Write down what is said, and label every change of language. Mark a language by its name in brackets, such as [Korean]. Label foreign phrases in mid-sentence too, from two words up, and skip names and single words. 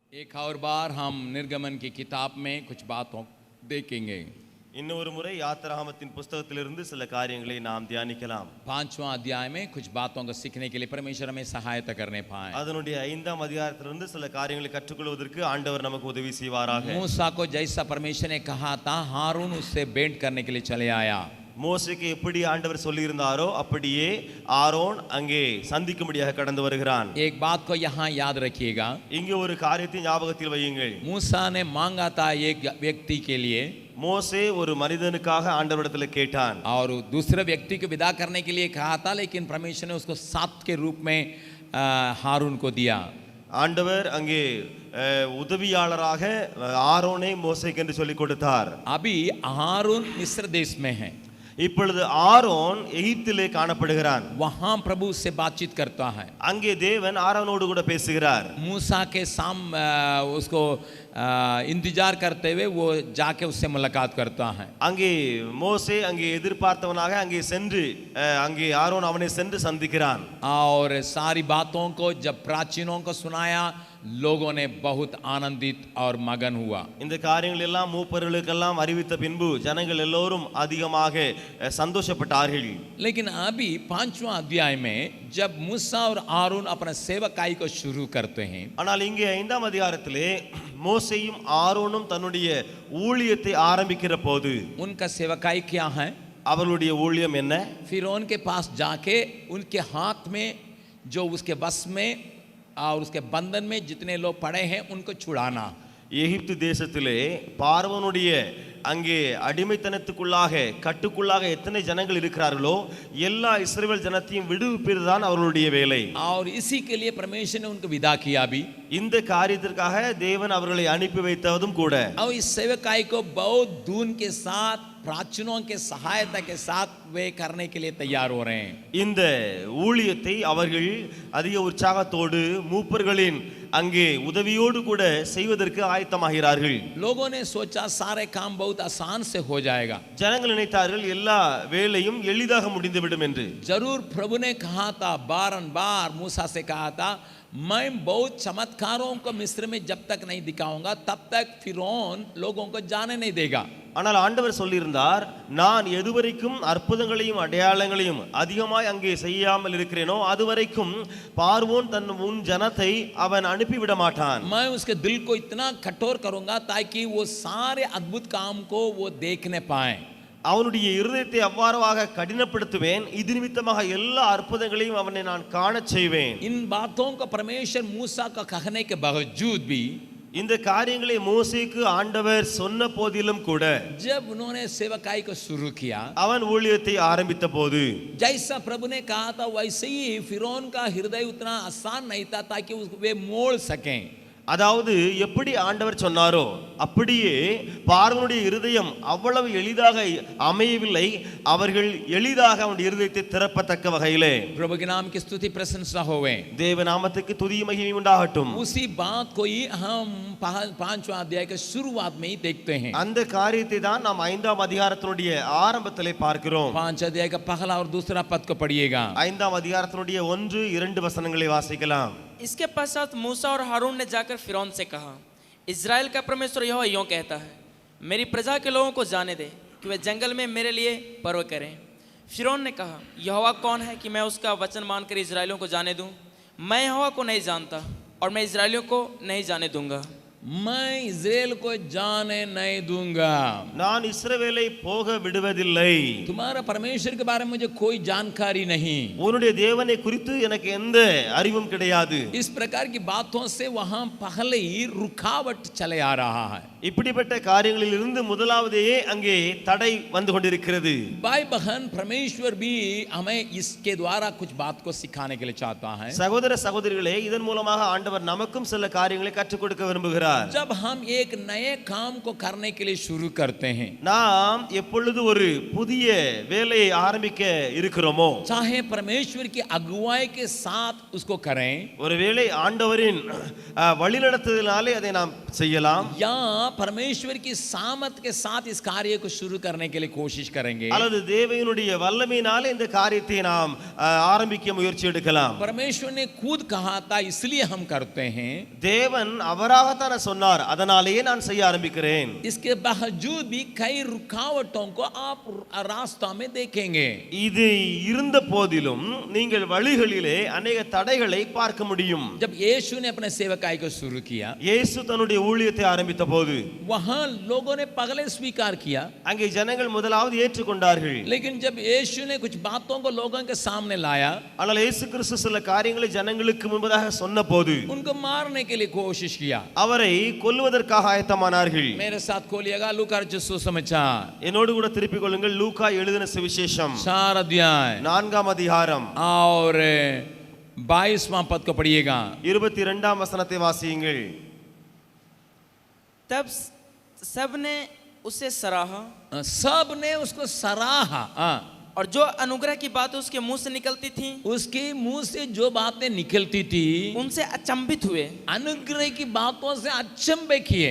[Hindi] एक और बार हम निर्गमन की किताब में कुछ बातों देखेंगे। [Tamil] இன்னொரு முறை யாத்திராகமத்தின் புத்தகத்திலிருந்து சில காரியங்களை நாம் தியானிக்கலாம். [Hindi] 5वां अध्याय में कुछ बातों को सीखने के लिए परमेश्वर हमें सहायता करने पाए। [Tamil] அதனுடைய 5ஆம் அதிகாரத்திலிருந்து சில காரியங்களை கற்றுக்கொள்வதற்கு ஆண்டவர் நமக்கு உதவி செய்வாராக. [Hindi] मूसा को जैसा परमेश्वर ने कहा था, हारून उससे भेंट करने के लिए चले आया। [Tamil] மோசேக்கு எப்படி ஆண்டவர் சொல்லியிருந்தாரோ அப்படியே ஆரோன் அங்கே சந்திக்கும்படியாக கடந்து வருகிறான். [Hindi] एक बात को यहाँ याद रखिएगा, [Tamil] இங்கே ஒரு காரியத்தை ஞாபகத்தில் வையுங்கள். [Hindi] मूसा ने मांगा था एक व्यक्ति के लिए, [Tamil] மோசே ஒரு மனிதனுக்காக ஆண்டவரிடத்தில் கேட்டான். [Hindi] और दूसरे व्यक्ति को विदा करने के लिए कहा था, लेकिन परमेश्वर ने उसको साथ के रूप में हारून को दिया। [Tamil] ஆண்டவர் அங்கே உதவியாளராக ஆரோனை மோசேக்கு என்று சொல்லிக் கொடுத்தார். [Hindi] अभी हारून मिस्र देश में है, [Tamil] இப்பொழுது ஆரோன் எகிப்திலே காணப்படுகிறான். [Hindi] वहां प्रभु से बातचीत करता है। [Tamil] அங்கே தேவன் ஆரோனோடு கூட பேசுகிறார். [Hindi] मूसा के उसको इंतजार करते हुए वो जाके उससे मुलाकात करता है। [Tamil] அங்கே மோசே அங்கே எதிர்பார்த்தவனாக அங்கே சென்று அங்கே ஆரோன் அவனை சென்று சந்திக்கிறான். [Hindi] और सारी बातों को जब प्राचीनों को सुनाया, लोगों ने बहुत आनंदित और मगन हुआ। [Tamil] இந்த காரியங்கள் எல்லாம் மூப்பர்களுக்கெல்லாம் அறிவித்த பின்பு ஜனங்கள் எல்லோரும் அதிகமாக சந்தோஷப்பட்டார்கள். [Hindi] लेकिन अभी 5वां अध्याय में जब मूसा और हारून अपना सेवकाई को शुरू करते हैं, [Tamil] ஆனால் இங்கே 5ஆம் அதிகாரத்திலே மோசேயும் ஆரோனும் தன்னுடைய ஊழியத்தை ஆரம்பிக்கிற போது [Hindi] उनका सेवकाई क्या है? [Tamil] அவர்களுடைய ஊழியம் என்ன? [Hindi] फिरौन के पास जाके उनके हाथ में जो उसके बस में और उसके बंधन में जितने लोग पड़े हैं उनको छुड़ाना। [Tamil] எகிப்து தேசத்திலே பார்வோனுடைய அங்கே அடிமைத்தனத்துக்குள்ளாக கட்டுக்குள்ளாக எத்தனை ஜனங்கள் இருக்கிறார்களோ எல்லா இஸ்ரவேல் ஜனத்தையும் விடுவிப்பது தான் அவர்களுடைய வேலை. [Hindi] और इसी के लिए परमेश्वर ने उनको विदा किया भी। [Tamil] இந்த காரியத்திற்காக தேவன் அவர்களை அனுப்பி வைத்ததும் கூட. [Hindi] और इस सेवकाई को बहुत धून के साथ, प्राचीनों के सहायता के साथ वे करने के लिए तैयार हो रहे हैं। [Tamil] இந்த ஊழியத்தை அவர்கள் அதிக உற்சாகத்தோடு மூப்பர்களின் அங்கே உதவியோடு கூட செய்வதற்கு ஆயத்தமாகிறார்கள். [Hindi] लोगों ने सोचा सारे काम बहुत आसान से हो जाएगा। [Tamil] ஜனங்கள் நினைத்தார்கள் எல்லா வேலையும் எளிதாக முடிந்துவிடும் என்று. [Hindi] जरूर प्रभु ने कहा था, बारंबार मूसा से कहा था, मैं बहुत चमत्कारों को मिस्र में जब तक नहीं दिखाऊंगा तब तक फिरौन लोगों को जाने नहीं देगा। [Tamil] ஆனால் ஆண்டவர் சொல்லியிருந்தார், நான் எதுவரைக்கும் அற்புதங்களையும் அடையாளங்களையும் அதிகமாய் அங்கே செய்யாமல் இருக்கிறேனோ அதுவரைக்கும் பார்வோன் தன் முன் ஜனத்தை அவன் அனுப்பிவிட மாட்டான். [Hindi] मैं उसके दिल को इतना कठोर करूंगा ताकि वो सारे अद्भुत काम को वो देखने पाए। [Tamil] அவனுடைய இருதயத்தை அவ்வாறாக கடினப்படுத்துவேன், இது நிமித்தமாக எல்லா அற்புதங்களையும் அவனை நான் காணச் செய்வேன். [Hindi] इन बातों को परमेश्वर मूसा का कहने के बावजूद भी, [Tamil] இந்த காரியங்களை மோசேக்கு ஆண்டவர் சொன்ன போதிலும் கூட, [Hindi] जब उन्होंने सेवकाई को शुरू किया, [Tamil] அவன் ஊழியத்தை ஆரம்பித்த போது [Hindi] जैसा प्रभु ने कहा था वैसे ही फिरौन का हृदय उतना आसान नहीं था ताकि वे मोड़ सकें। [Tamil] அதாவது எப்படி ஆண்டவர் சொன்னாரோ அப்படியே பார்வோனுடைய இருதயம் அவ்வளவு எளிதாக அமையவில்லை. அவர்கள் எளிதாக அவனுடைய இருதயத்தை திறப்பத்தக்க வகையிலே [Hindi] प्रभु के नाम की स्तुति प्रशंसा होवे, [Tamil] தேவ நாமத்துக்கு துதி மகிமை உண்டாகட்டும். [Hindi] उसी बात को ही हम 5वां अध्याय के शुरुआत में ही देखते हैं। [Tamil] அந்த காரியத்தை தான் நாம் 5ஆம் அதிகாரத்தினுடைய ஆரம்பத்திலே பார்க்கிறோம். [Hindi] 5 अध्याय का पहला और दूसरा पद को पढ़िएगा। [Tamil] 5ஆம் அதிகாரத்தினுடைய 1-2 வசனங்களை வாசிக்கலாம். [Hindi] इसके पश्चात मूसा और हारून ने जाकर फिरौन से कहा, इज़राइल का परमेश्वर यहोवा यूं कहता है, मेरी प्रजा के लोगों को जाने दे कि वे जंगल में मेरे लिए पर्व करें। फिरौन ने कहा, यहोवा कौन है कि मैं उसका वचन मानकर इज़राइलियों को जाने दूं? मैं यहोवा को नहीं जानता और मैं इज़राइलियों को नहीं जाने दूंगा। मैं इज़राइल को जाने नहीं दूंगा। [Tamil] நான் இஸ்ரவேலை போக விடுவதில்லை. [Hindi] तुम्हारा परमेश्वर के बारे में मुझे कोई जानकारी नहीं। [Tamil] உன்னுடைய தேவனை குறித்து எனக்கு எந்த அறிவும் கிடையாது. [Hindi] इस प्रकार की बातों से वहां पहले ही रुकावट चले आ रहा है। [Tamil] இப்படிப்பட்ட காரியங்களில் இருந்து முதலாவதே அங்கே தடை வந்து கொண்டிருக்கிறது. [Hindi] भाई बहन, परमेश्वर भी हमें इसके द्वारा कुछ बात को सिखाने के लिए चाहता है। [Tamil] சகோதர சகோதரிகளே, இதன் மூலமாக ஆண்டவர் நமக்கும் சில காரியங்களை கற்றுக் கொடுக்க விரும்புகிறார். சொல்லுகிறார். [Hindi] जब हम एक नए काम को करने के लिए शुरू करते हैं, [Tamil] நாம் எப்பொழுது ஒரு புதிய வேலையை ஆரம்பிக்க இருக்கிறோமோ, [Hindi] चाहे परमेश्वर की अगुवाई के साथ उसको करें [Tamil] ஒருவேளை ஆண்டவரின் வழிநடத்துதலினாலே அதை நாம் செய்யலாம், [Hindi] या परमेश्वर की सामर्थ के साथ इस कार्य को शुरू करने के लिए कोशिश करेंगे, [Tamil] அல்லது தேவனுடைய வல்லமையினாலே இந்த காரியத்தை நாம் ஆரம்பிக்க முயற்சி எடுக்கலாம். [Hindi] परमेश्वर ने खुद कहा था इसलिए हम करते हैं, [Tamil] தேவன் அவராகத்தான் சொன்னார், அதனாலேயே நான் செய்ய ஆரம்பிக்கிறேன். [Hindi] इसके बावजूद भी कई रुकावटों को आप रास्ता में देखेंगे. [Tamil] இது இருந்த போதிலும் நீங்கள் வழிகளிலே अनेक தடைகளை பார்க்க முடியும். [Hindi] जब यीशु ने अपने सेवकाई को शुरू किया, [Tamil] இயேசு தன்னுடைய ஊழியத்தை ஆரம்பித்த போது [Hindi] वहां लोगों ने पहले स्वीकार किया, [Tamil] அங்கே ஜனங்கள் முதலாவது ஏற்றுக்கொண்டார்கள். [Hindi] लेकिन जब यीशु ने कुछ बातों को लोगों के सामने लाया, [Tamil] ஆனால் இயேசு கிறிஸ்து சில காரியங்களை ஜனங்களுக்கு முன்பதாக சொன்னபோது [Hindi] उनको मारने के लिए कोशिश किया. [Tamil] அவரை கொல்லுவதற்காக ஆயத்தமானார்கள். [Hindi] मेरे साथ खोलिएगा लूका सुसमाचार [Tamil] என்னோடு கூட திருப்பிக் கொள்ளுங்கள் லூக்கா எழுதின சுவிசேஷம் [Hindi] 4 अध्याय [Tamil] 4ஆம் அதிகாரம் [Hindi] और 22वां पद को पढ़िएगा. [Tamil] 22ஆம் வசனத்தை வாசியுங்கள். [Hindi] तब सबने उसे सराहा सब ने उसको सराहा. और जो अनुग्रह की बातें उसके मुंह से निकलती थी उसके मुंह से जो बातें निकलती थी उनसे अचंभित हुए अनुग्रह की बातों से अचंभे किए